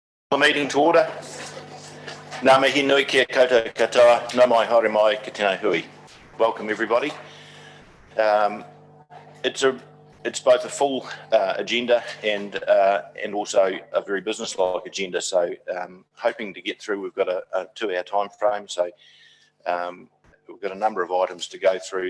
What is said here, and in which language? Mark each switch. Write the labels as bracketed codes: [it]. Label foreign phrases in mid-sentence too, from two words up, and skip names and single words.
[en] The meeting to order. [mi] Ngā mihi nui kia koutou katoa, nā mai haere mai ki tēnei hui. [en] Welcome everybody. It's both a full agenda and also a very business-like agenda. So hoping to get through. We've got a 2-hour time frame. So we've got a number of items to go through.